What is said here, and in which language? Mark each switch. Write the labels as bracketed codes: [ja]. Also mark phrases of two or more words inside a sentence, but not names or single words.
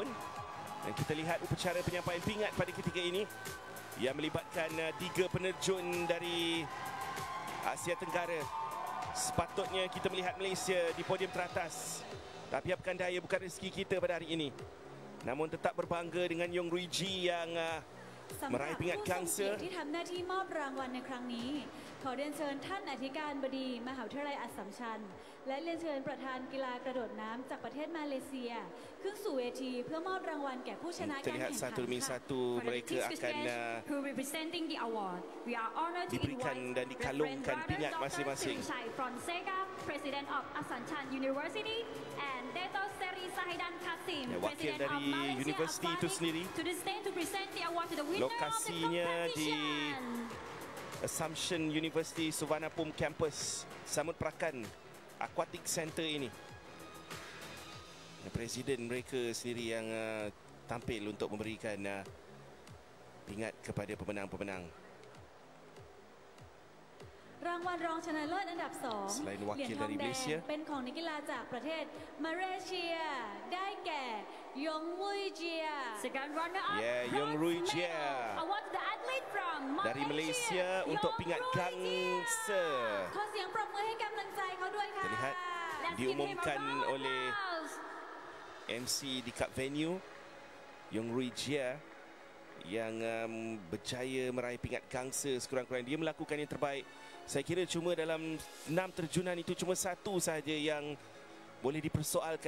[ms] Dan kita lihat upacara penyampaian pingat pada ketika ini yang melibatkan 3 penerjun dari Asia Tenggara. Sepatutnya kita melihat Malaysia di podium teratas, tapi apakah daya bukan rezeki kita pada hari ini. Namun tetap berbangga dengan Yong Rui Ji yang meraih pingat gangsa. [th] ที่ทำหน้าที่มอบรางวัลในครั้งนี้ขอเรียนเชิญท่านอธิการบดีมหาวิทยาลัยอัสสัมชัญและเรียนเชิญประธานกีฬากระโดดน้ำจากประเทศมาเลเซียขึ้นสู่เวทีเพื่อมอบรางวัลแก่ผู้ชนะการแข่งขัน [ms] satu demi satu mereka akan diberikan dan dikalungkan pingat masing-masing. Wakil dari universiti itu sendiri. Lokasinya di Assumption University Suvarnabhumi Campus, Samut Prakan Aquatic Center ini. Presiden mereka sendiri yang tampil untuk memberikan pingat kepada pemenang-pemenang. [th] รางวัลรองชนะเลิศอันดับ 2 [ms] Selain [th] เหรีย [ms] wakil [th] ญทอง [ms] dari [th] แด [ms] Malaysia [th] งเป็นของนักกีฬาจากประเทศมาเลเซียได้แก่ยงวุยเจีย [en] Second runner-up, Yeah, Yong bronze Rui medal. Jia. Award to the athlete from [ms] Dari Malaysia untuk [en] Yong [ms] pingat [en] Rui [ms] gangsa. [th] ขอเสียงปรบมือให้กำลังใจเขาด้วยค่ะ [ms] Terlihat [en] Let's give him a [ms] diumumkan [en] round of [ms] oleh [en] applause. [ms] MC di kat venue, Yong Rui Jia, yang berjaya meraih pingat gangsa sekurang-kurangnya. Dia melakukan yang terbaik. Saya kira cuma dalam 6 terjunan itu cuma satu sahaja yang boleh dipersoalkan.